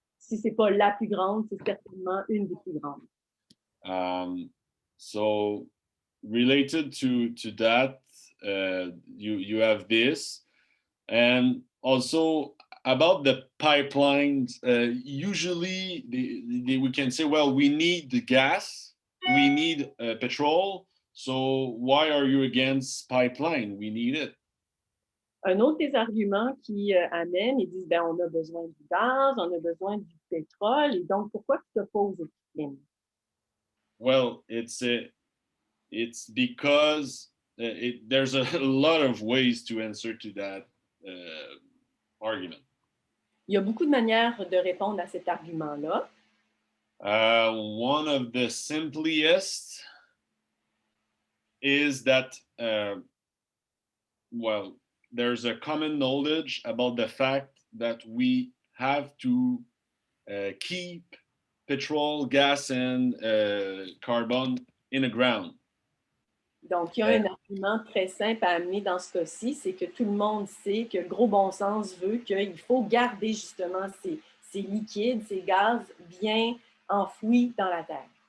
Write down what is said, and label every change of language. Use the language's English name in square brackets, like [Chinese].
[French] Si ce n'est pas la plus grande, c'est certainement une des plus grandes. [English] So related to that, you have this, and also about the pipelines. Usually, we can say, well, we need the gas, we need petrol. So why are you against pipeline? We need it. [French] Un autre des arguments qui amènent, ils disent, ben, on a besoin du gaz, on a besoin du pétrole, et donc pourquoi tu t'opposes au pipeline? [English] Well, it's because there's a lot of ways to answer to that argument. [French] Il y a beaucoup de manières de répondre à cet argument-là. [English] One of the simplest is that, well, there's a common knowledge about the fact that we have to keep petrol, gas, and carbon in the ground. [French] Donc, il y a un argument très simple à amener dans ce cas-ci, c'est que tout le monde sait que gros bon sens veut qu'il faut garder justement ces liquides, ces gaz bien enfouis dans la terre.